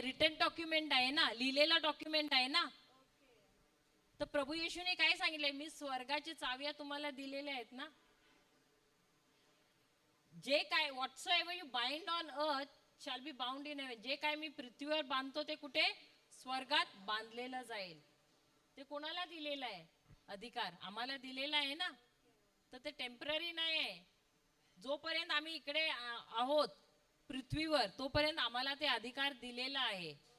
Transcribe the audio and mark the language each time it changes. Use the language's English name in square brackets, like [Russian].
[Marathi] Return document आहे ना, लिहिलेला डॉक्युमेंट आहे ना. तर प्रभू येशूने काय सांगितलंय? मी स्वर्गाची चाव्या तुम्हाला दिलेल्या आहेत ना. जे काय [English] whatsoever you bind on earth shall be bound in heaven. [Marathi] जे काय मी पृथ्वीवर बांधतो ते कुठे? स्वर्गात बांधलेलं जाईल. ते कोणाला दिलेलं आहे? अधिकार आम्हाला दिलेला आहे ना. तर ते टेम्पररी नाही आहे. जोपर्यंत आम्ही इकडे आहोत पृथ्वीवर तोपर्यंत आम्हाला ते अधिकार दिलेला आहे.